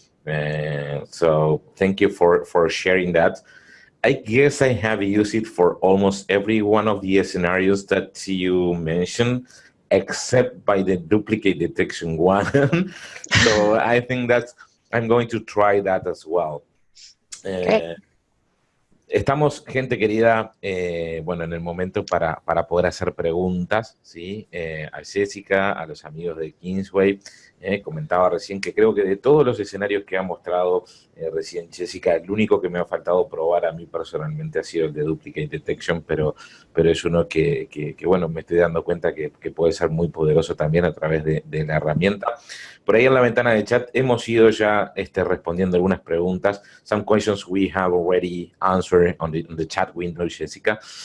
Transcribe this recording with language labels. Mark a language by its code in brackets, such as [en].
[en] So thank you for sharing that. I guess I have used it for almost every one of the scenarios that you mentioned, except by the duplicate detection one. So I think I'm going to try that as well. [es] Estamos, gente querida, bueno, en el momento para poder hacer preguntas, ¿sí? A Jessica, a los amigos de Kingsway. Comentaba recién que creo que de todos los escenarios que ha mostrado recién Jessica, el único que me ha faltado probar a mí personalmente ha sido el de Duplicate Detection, pero es uno que bueno, me estoy dando cuenta que puede ser muy poderoso también a través de la herramienta. Por ahí en la ventana de chat hemos ido ya respondiendo algunas preguntas. [en] Some questions we have already answered on the chat window, Jessica.